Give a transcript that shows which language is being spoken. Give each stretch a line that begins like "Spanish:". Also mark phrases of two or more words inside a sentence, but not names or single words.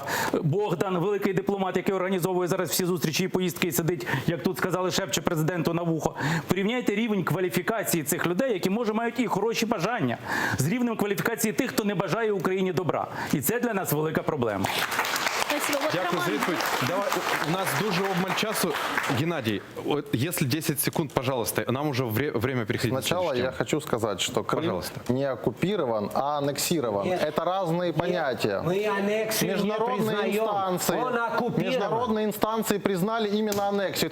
Ukrainian: Богдан, великий дипломат, який організовує зараз всі зустрічі і поїздки, і сидить, як тут сказали, шепче президенту на вухо. Порівняйте рівень кваліфікації цих людей, які, може, мають і хороші бажання, з рівнем кваліфікації тих, хто не бажає Україні добра. І це для нас велика проблема. Дякую за відповідь. Давай, у нас дуже обмаль часу.
Russian: Геннадий, если 10 секунд, пожалуйста, нам уже время переходить. Сначала я хочу сказать, что Крым не оккупирован, а аннексирован. Это разные понятия. Международные инстанции признали именно аннексию.